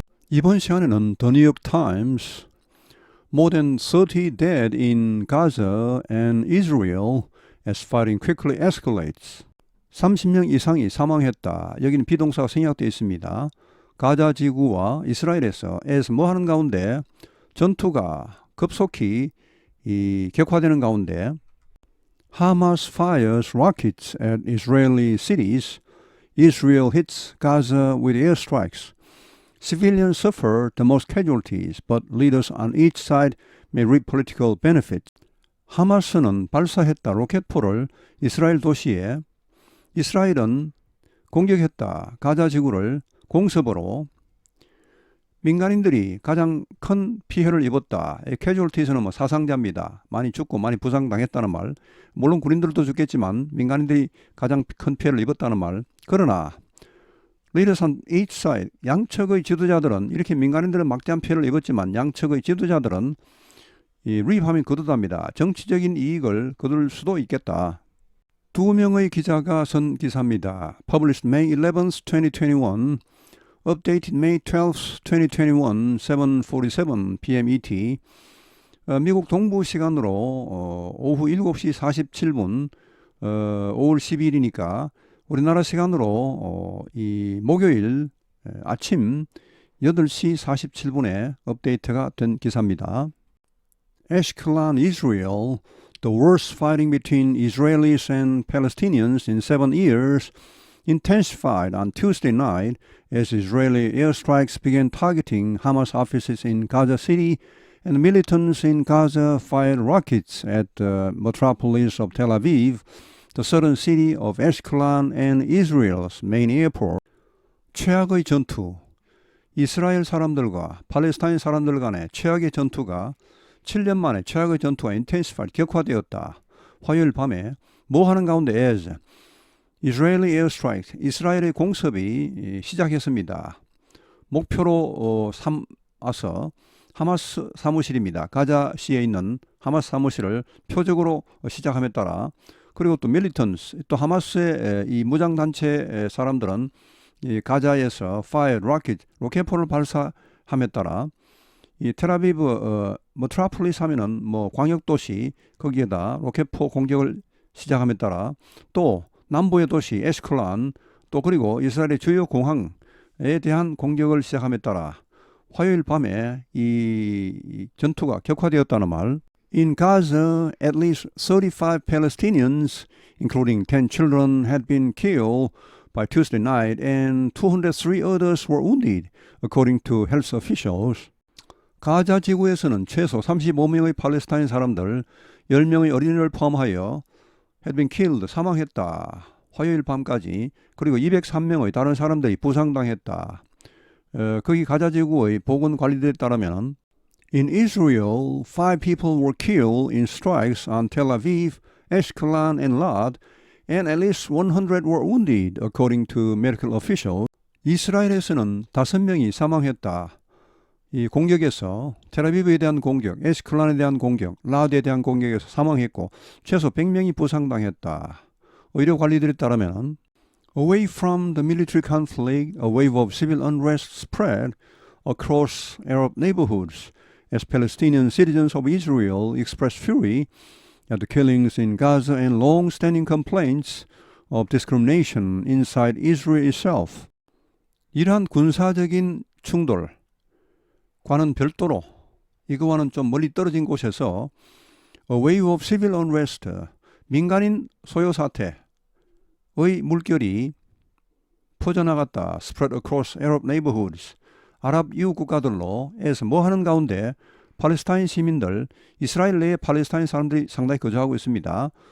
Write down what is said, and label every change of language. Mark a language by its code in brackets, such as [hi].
[ko] 이번 시간에는 [en] The 뉴욕타임스 More than 30 dead in Gaza and Israel as fighting quickly escalates. [ko] 30명 이상이 사망했다. 여기는 비동사가 생략되어 있습니다. 가자 지구와 이스라엘에서 as 뭐 하는 가운데 전투가 급속히 격화되는 가운데 [en] Hamas fires rockets at Israeli cities. Israel hits Gaza with airstrikes. Civilians suffer the most casualties, but leaders on each side may reap political benefits. [ko] 하마스는 발사했다 로켓포를 이스라엘 도시에 이스라엘은 공격했다 가자 지구를 공습으로 민간인들이 가장 큰 피해를 입었다. 캐주얼티에서는 뭐 사상자입니다. 많이 죽고 많이 부상당했다는 말. 물론 군인들도 죽겠지만 민간인들이 가장 큰 피해를 입었다는 말. 그러나 [en] leaders on each side, [ko] 양측의 지도자들은 이렇게 민간인들은 막대한 피해를 입었지만 양측의 지도자들은 reap하면 거두답니다. 정치적인 이익을 거둘 수도 있겠다. 두 명의 기자가 쓴 기사입니다. [en] Published May 11th, 2021, updated May 12th, 2021, 7:47 p.m. ET. [ko] 미국 동부 시간으로 오후 7시 47분 5월 12일이니까 우리나라 시간으로 이 목요일 아침 8시 47분에 업데이트가 된 기사입니다. [en] Ashkelon, Israel, the worst fighting between Israelis and Palestinians in 7 years, intensified on Tuesday night as Israeli airstrikes began targeting Hamas offices in Gaza City and militants in Gaza fired rockets at the metropolis of Tel Aviv, the southern city of Ashkelon and Israel's main airport. [ko] 최악의 전투, 이스라엘 사람들과 팔레스타인 사람들 간의 최악의 전투가 7년 만에 최악의 전투가 intensified, 격화되었다. 화요일 밤에 뭐 하는 가운데 [en] as Israeli airstrikes, [ko] 이스라엘의 공습이 시작했습니다. 목표로 삼아서 하마스 사무실입니다. 가자시에 있는 하마스 사무실을 표적으로 시작함에 따라 그리고 또 밀리턴스, 또 하마스의 이 무장단체 사람들은 이 가자에서 [en] fire rocket, [ko] 로켓포를 발사함에 따라 이 텔아비브 메트로폴리스 하면은 뭐 광역도시 거기에다 로켓포 공격을 시작함에 따라 또 남부의 도시 에스클란 또 그리고 이스라엘의 주요 공항에 대한 공격을 시작함에 따라 화요일 밤에 이 전투가 격화되었다는 말. [en] In Gaza, at least 35 Palestinians, including 10 children, had been killed by Tuesday night and 203 others were wounded, according to health officials. [ko] 가자 지구에서는 최소 35명의 팔레스타인 사람들, 10명의 어린이를 포함하여 [en] had been killed, [ko] 사망했다. 화요일 밤까지. 그리고 203명의 다른 사람들이 부상당했다. 거기 가자 지구의 보건관리들에 따르면 [en] In Israel, 5 people were killed in strikes on Tel Aviv, Ashkelon, and Lod, and at least 100 were wounded, according to medical officials. [ko] 이스라엘에서는 5명이 사망했다. 이 공격에서 텔아비브에 대한 공격, 에스클란에 대한 공격, 라드에 대한 공격에서 사망했고 최소 100명이 부상당했다. 의료 관리들에 따르면 [en] Away from the military conflict, a wave of civil unrest spread across Arab neighborhoods as Palestinian citizens of Israel expressed fury at the killings in Gaza and long-standing complaints of discrimination inside Israel itself. [ko] 이러한 군사적인 충돌 과는 별도로 이거와는 좀 멀리 떨어진 곳에서 [en] A wave of civil unrest, [ko] 민간인 소요 사태의 물결이 퍼져나갔다. [en] Spread across Arab neighborhoods, [ko] 아랍 이웃 국가들로 에서 뭐 하는 가운데 팔레스타인 시민들, 이스라엘 내에 팔레스타인 사람들이 상당히 거주하고 있습니다.